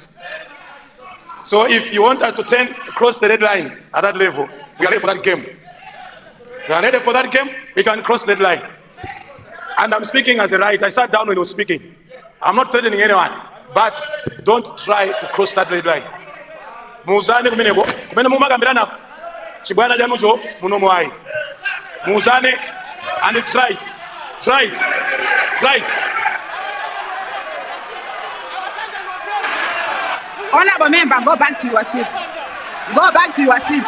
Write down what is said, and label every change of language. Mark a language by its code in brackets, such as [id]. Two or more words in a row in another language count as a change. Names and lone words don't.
[en] So if you want us to cross the red line at that level, we are ready for that game. We are ready for that game, we can cross that line. And I'm speaking as a right. I sat down when I was speaking. I'm not threatening anyone, but don't try to cross that red line. [ny] Muzane kumeneko, kumene mumagambirana chibwana januzo muno mwai. [en] Muzane and try it. Honorable member, go back to your seats. Go back to your seats.